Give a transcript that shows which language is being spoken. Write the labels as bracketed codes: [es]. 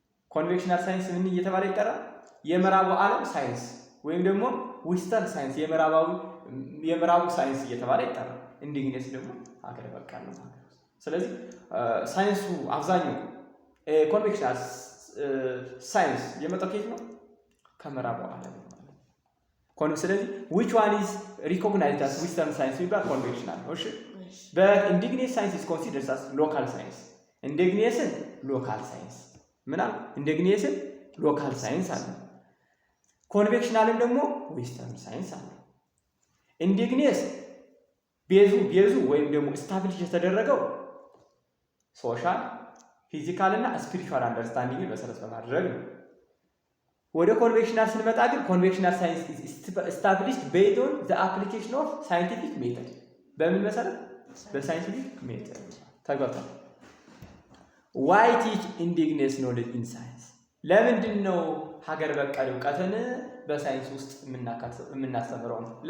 [en] conventional science [am] ምን እየተባለ ይጠራል? የምዕራቡ ዓለም ሳይንስ ወይም ደግሞ ዌስተርን ሳይንስ የምዕራቡ ሳይንስ እየተባለ ይጠራል። ኢንዲጂነስ ደግሞ ሀገር በቀል ነው ማለት ነው። ስለዚህ ሳይንሱ አብዛኛው ኮንቬንሽናል ሳይንስ የመጣው ከየት ነው? ከምዕራቡ ዓለም ነው። ስለዚህ [en] which one is recognized as Western science [am] ይባል ኮንቬንሽናል ነው። እሺ [en] but indigenous science is considered as local science. indigenous local science [am] ምናል indigenous local science አለ። ኮንቬንሽናልም ደግሞ ዌስተርን ሳይንስ አለ። indigenous ቤዙ ወይም ደግሞ ስታብሊሽ የተደረገው ሶሻል፣ ፊዚካል እና ስፒሪቹዋል አንደርስታንዲንግ መሰረት በማድረግ ነው። ወደ ኮንቬንሽናል ስንመጣ ግን ኮንቬንሽናል ሳይንስ [en] established based on the application of scientific method [am] በምን መሰረት? በሳይንቲፊክ ሜተድ ተጓታ። [en] why teach indigenous knowledge in science? [am] ለምንድን ነው ሀገር በቀል እውቀትን በሳይንስ ውስጥ የምናስተምረው?